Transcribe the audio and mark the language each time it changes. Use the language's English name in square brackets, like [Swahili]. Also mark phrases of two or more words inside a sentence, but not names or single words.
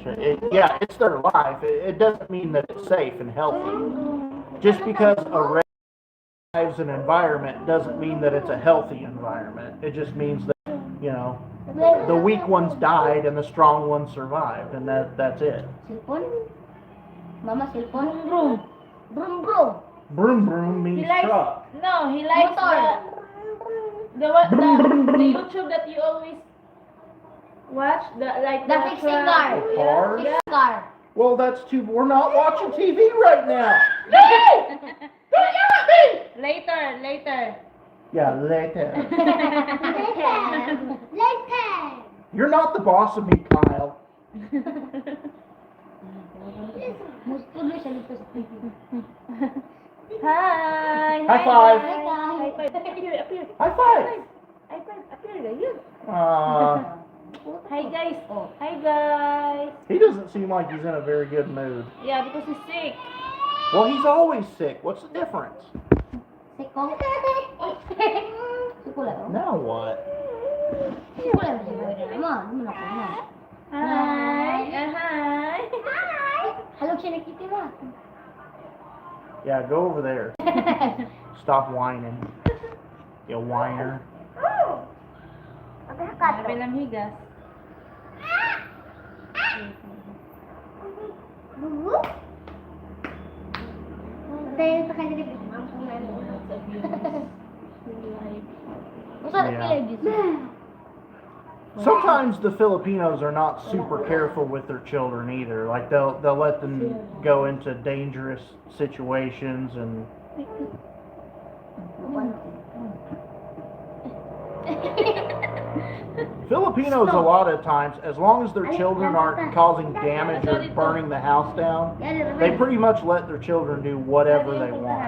[English] Yeah, it's their life. It doesn't mean that it's safe and healthy. Just because a race survives an environment doesn't mean that it's a healthy environment. It just means that, the weak ones died and the strong ones survived, and that's it. Cellphone? Mama, cellphone? Bro. Broom broom means He likes, truck. no, he likes Motor. the YouTube that you always watch, The fixing car. Car? Fixing car. Well, that's too. We're not watching TV right now. Later. Yeah, later. Later. You're not the boss of me, Kyle. Hi. High five. High five. Appear. High five. High five. Appear. Yun. Hi guys. Hi guys. He doesn't seem like he's in a very good mood. Yeah, because he's sick. Well, he's always sick. What's the difference? Siko. Siko. Now what? Siko. Come on. Hi. Hi. Hello, [Filipino] Chinakiti mo. [English] Yeah, go over there. Stop whining. You whiner. [Filipino] Sabi ng higas. Dahil sa kanya rin. [English] Sometimes the Filipinos are not super careful with their children either. Like they'll let them go into dangerous situations and Filipinos a lot of times, as long as their children aren't causing damage or burning the house down, they pretty much let their children do whatever they want.